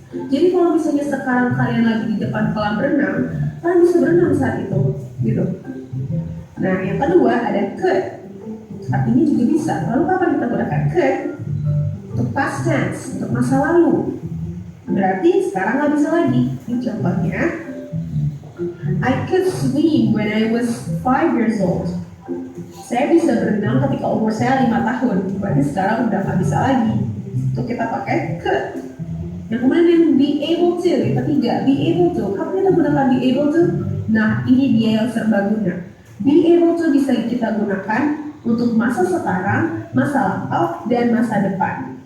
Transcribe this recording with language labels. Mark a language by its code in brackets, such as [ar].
[id] Jadi kalau misalnya sekarang kalian lagi di depan kolam renang, kalian bisa berenang saat itu gitu. Nah, yang kedua ada could. Artinya juga bisa. Lalu kapan kita gunakan could? Untuk past tense, untuk masa lalu. Berarti sekarang nggak bisa lagi. Ini contohnya, [en] I could swim when I was 5 years old. [id] Saya bisa berenang ketika umur saya 5 tahun. Berarti sekarang udah nggak bisa lagi. Itu kita pakai could. Yang kemudian yang be able to, yang ketiga, be able to. Kapan kita gunakan be able to? Nah, ini dia yang serbaguna. Be able to bisa kita gunakan untuk masa sekarang, masa lampau, dan masa depan.